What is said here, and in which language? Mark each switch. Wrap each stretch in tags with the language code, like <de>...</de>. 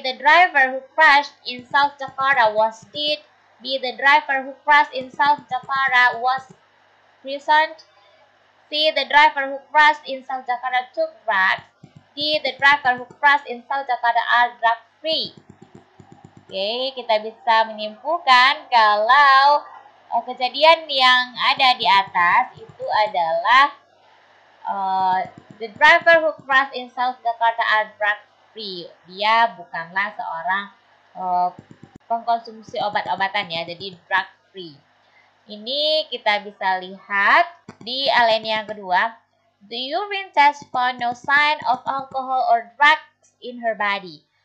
<en>The driver who crashed in South Jakarta was dead. B. The driver who crashed in South Jakarta was imprisoned. C. The driver who crashed in South Jakarta took drugs. D. The driver who crashed in South Jakarta are drug free.</en> <id>Oke, kita bisa menyimpulkan kalau kejadian yang ada di atas itu adalah</id> <en>the driver who crashed in South Jakarta are drug free.</en> <id>Dia bukanlah seorang pengkonsumsi obat-obatan ya, jadi drug free. Ini kita bisa lihat di alinea yang kedua.</id> <en>The urine test found no sign of alcohol or drugs in her body.</en>